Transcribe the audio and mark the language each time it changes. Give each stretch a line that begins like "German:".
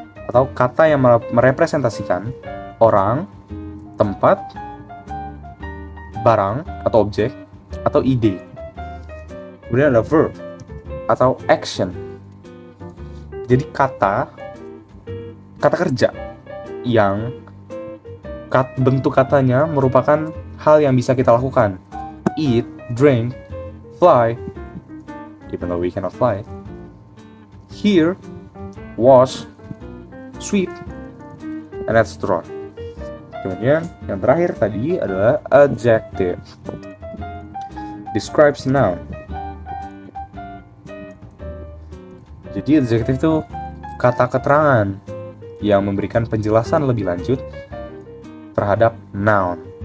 Indonesian: Atau kata yang merepresentasikan orang, tempat, barang, atau objek, atau ide. Kemudian ada verb, atau action. Jadi kata kerja yang bentuk katanya merupakan hal yang bisa kita lakukan.
English: Eat, drink, fly, even though we cannot fly. Hear, watch, sweep, and etc.
Indonesian: Kemudian yang terakhir tadi adalah adjective.
English: Describes noun.
Indonesian: Jadi adjective itu kata keterangan yang memberikan penjelasan lebih lanjut terhadap noun.